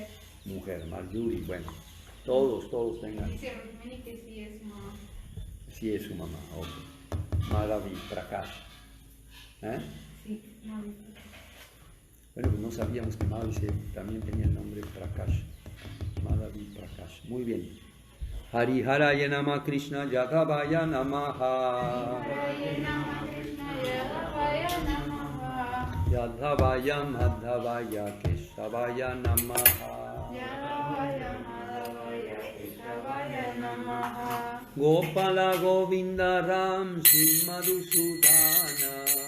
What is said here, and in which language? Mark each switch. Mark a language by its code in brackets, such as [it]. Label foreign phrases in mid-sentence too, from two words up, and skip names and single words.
[es] Mujer, Marjorie, bueno. Todos tengan. Dice Rukmini que sí es su mamá. Sí es su mamá, ok. Madhavi Prakash. Sí, Madhavi. Bueno, pues no sabíamos que Madhavi también tenía el nombre Prakash. Madhavi Prakash. Muy bien. [sa] Hariharaya Nama Krishna Yadavaya Namaha. Yadavaya Madhavaya Keshavaya Namaha. Gopala Govinda Ram Sri Madhusudana.